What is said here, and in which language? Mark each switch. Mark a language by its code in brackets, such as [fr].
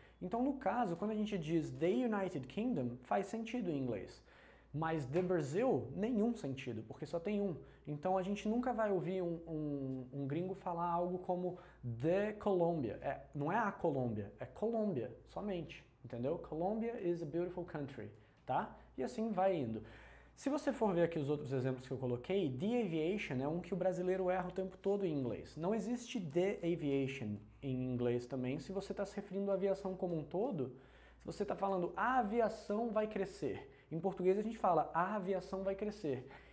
[pt] Então, no caso, quando a gente diz The United Kingdom, faz sentido em inglês. Mas The Brazil, nenhum sentido, porque só tem um. Então a gente nunca vai ouvir um gringo falar algo como The Colombia. Não é a Colômbia, é Colômbia, somente. Entendeu? [en] Colombia is a beautiful country, tá? [pt] E assim vai indo. Se você for ver aqui os outros exemplos que eu coloquei, The Aviation é um que o brasileiro erra o tempo todo em inglês. Não existe The Aviation em inglês também. Se você está se referindo à aviação como um todo, Se você está falando a aviação vai crescer, em português a gente fala a aviação vai crescer.